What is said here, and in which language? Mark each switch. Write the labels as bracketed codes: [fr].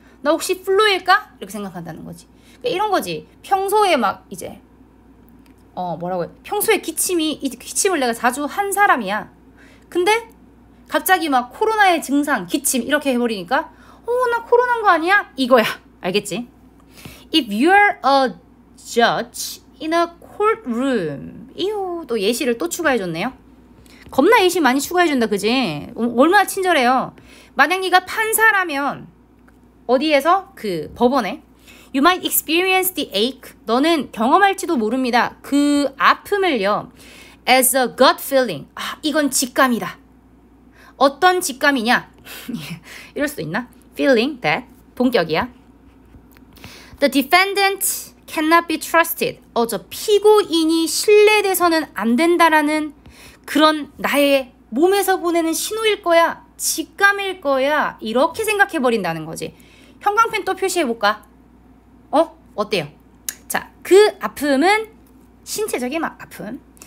[ko] 나 혹시 플루일까? 이렇게 생각한다는 거지. 그러니까 이런 거지. 평소에 막 이제 평소에 기침을 내가 자주 한 사람이야. 근데 갑자기 막 코로나의 증상, 기침 이렇게 해버리니까 나 코로나인 거 아니야? 이거야. 알겠지? [en] If you're a judge in a courtroom. [ko] 또 예시를 또 추가해줬네요. 겁나 예시 많이 추가해준다, 그지? 얼마나 친절해요. 만약 네가 판사라면 어디에서? 그 법원에 [en] You might experience the ache. [ko] 너는 경험할지도 모릅니다. 그 아픔을요. [en] As a gut feeling. [ko] 아, 이건 직감이다. 어떤 직감이냐? 이럴 수도 있나? [en] Feeling that. [ko] 본격이야. [en] The defendant cannot be trusted. [ko] 저 피고인이 신뢰돼서는 안 된다라는 그런 나의 몸에서 보내는 신호일 거야. 직감일 거야. 이렇게 생각해버린다는 거지. 형광펜 또 표시해볼까? 어때요? 자, 그 아픔은 신체적인 아픔.